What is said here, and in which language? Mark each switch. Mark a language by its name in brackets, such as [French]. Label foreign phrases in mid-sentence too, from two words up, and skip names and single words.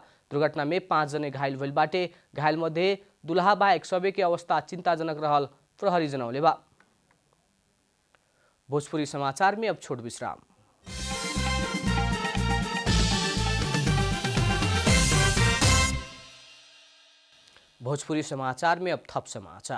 [Bhojpuri] दुर्घटना में 5 जने घायल भइल बाटे। घायल मध्ये दुल्हा बाहेक सबै के अवस्था चिंताजनक रहल प्रहरी जनौले बा। भोजपुरी समाचार में अब छोट विश्राम। भोजपुरी समाचार में अब थप समाचार।